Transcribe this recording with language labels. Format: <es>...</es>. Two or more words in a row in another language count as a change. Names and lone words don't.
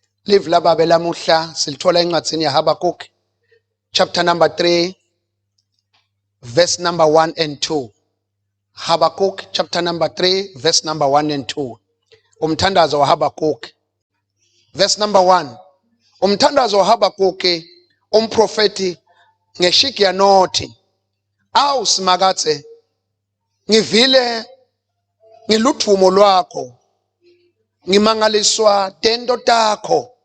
<ss>Live lababela muhla silithola encwadzini ya Habakkuk</ss> <en>chapter number 3 verse number 1 and 2. Habakkuk chapter number 3 verse number 1 and 2.</en> <ss>Umthandazo wa Habakkuk.</ss> <en>Verse number 1.</en> <ss>Umthandazo wa Habakkuk umprofeti ngeShigionoth. Awu simakathe ngivile ngiluthumo lwakho ngimangaliswa tento takho</ss>